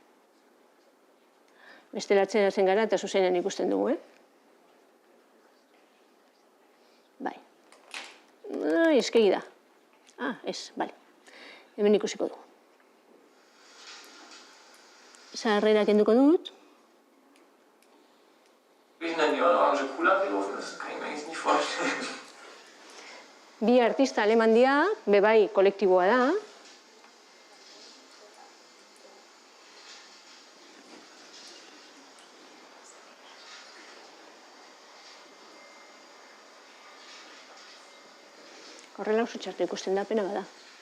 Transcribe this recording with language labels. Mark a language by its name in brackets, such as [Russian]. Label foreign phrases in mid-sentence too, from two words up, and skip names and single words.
[Basque] Bestelatzen hatzen gara eta zuzenean ikusten dugu, Bai. Eskegi da. Ez, bale. Hemen ikusiko dugu. Sarrera kenduko dut. [German] Wie denn die orange Cola gelaufen ist, kann ich mir eigentlich nicht vorstellen. [Basque] Bi artista aleman dira, bebai kolektiboa da. Horrela oso txartu ikusten da, pena bada.